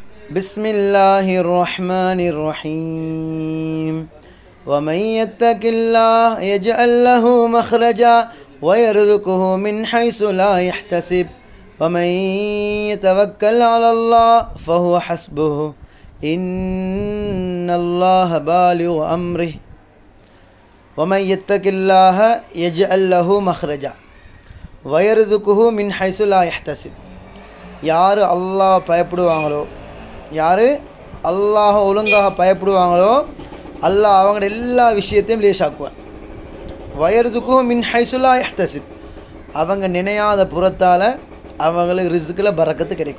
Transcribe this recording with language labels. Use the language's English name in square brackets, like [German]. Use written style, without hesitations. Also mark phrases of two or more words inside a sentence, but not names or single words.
[Arabic] بسم الله الرحمن الرحيم ومن يتق الله يجعل له مخرجا ويرزقه من حيث لا يحتسب ومن يتوكل على الله فهو حسبه إن الله بالغ أمره ومن يتق الله يجعل له مخرجا ويرزقه من حيث لا يحتسب. [Tamil] யார் அல்லாஹ் பயப்படுவாங்களோ, யார் அல்லாஹ் ஒழுங்காக பயப்படுவாங்களோ அல்லாஹ் அவங்களோட எல்லா விஷயத்தையும் லேசாக்குவான். [Arabic] ويرزقه من حيث لا يحتسب, [Tamil] அவங்க நினையாத புறத்தால் அவங்களுக்கு ரிஸ்கில் பரக்கத்து கிடைக்கும்.